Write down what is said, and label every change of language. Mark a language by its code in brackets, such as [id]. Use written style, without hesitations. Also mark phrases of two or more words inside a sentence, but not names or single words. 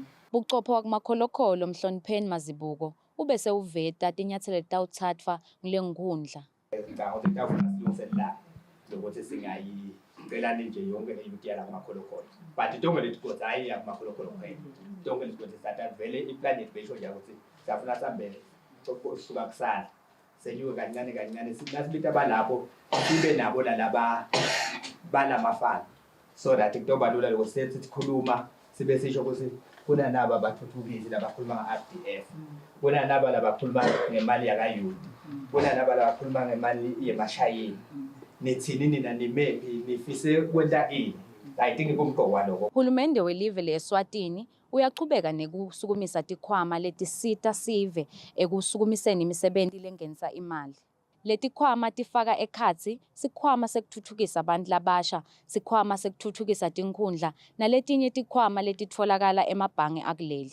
[ss] Buchopho wakumakholokholo Mhlonipheni Mazibuko ubese uveta tinyathelo letawutsatfwa ngulenkhundla. Ngicabanga ukuthi tawufuna silungiselela lokuthi singayicelani nje yonke le yala kumakholokholo. But tonke letigodi hayi yakumakholokholo kuphela. Tonke letigodi sathatha vele iplanet besho nje ukuthi siyafuna sambe ukusuka kusala. Senyuke kancane sinasibita balapho sibe nabo lalaba balamafana. [en] So that [ss] kutoba lula lo sithi sikhuluma sibe sisho ukuthi kuna naba abathuthukile labakhuluma nge-RDF, kuna naba labakhuluma ngemali yakayuti, kuna naba labakhuluma ngemali yemashayeni. Nithini nina nimephi nifise kwenta ini? [en] I think [ss] kumqoka lokho. Hulumende welive leSwatini uyachubeka nekusukumisa tikhwama letisita sive ekusukumiseni imisebenti lengenisa imali. Letikhwama tifaka ekhatsi sikhwama sekuthuthukisa abantu labasha, sikhwama sekuthuthukisa tinkhundla naletinye tikhwama letitfolakala emabhange akuleli.